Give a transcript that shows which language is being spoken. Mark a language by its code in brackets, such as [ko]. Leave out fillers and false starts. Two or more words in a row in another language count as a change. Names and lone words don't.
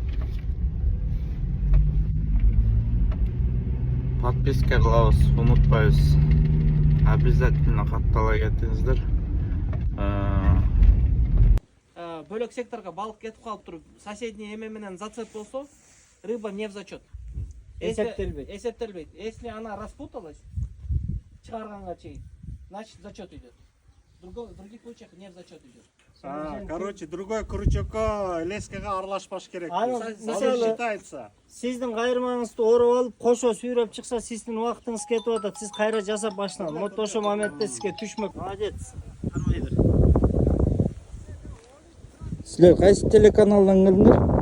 [ky] Подписка кылабыз, унутпайбыз. Обязательно каттала кетиңиздер. Бөлөк секторга балык кетип калып туруп, соседний эме менен зацеп болсо, [ru] рыба не в зачет. [ky] Эсептелбейт. [ru] Если она распуталась, [ky] чыгарганга чейин, [ru] значит зачет идет. В других случаях не в зачет идет. Короче, другой крючокко [ky] лескага аралашпаш керек. Мисалы [ru] считается. [ky] Сиздин кайрмаңызды ороп алып, кошо сүйрөп чыкса, сиздин убактыңыз кетип атат. Сиз кайра жасап баштаңыз. Вот ошо моментте сизге түшмөк. Молодец. Кармай бер. Силер кайсы телеканалдан келдиңер?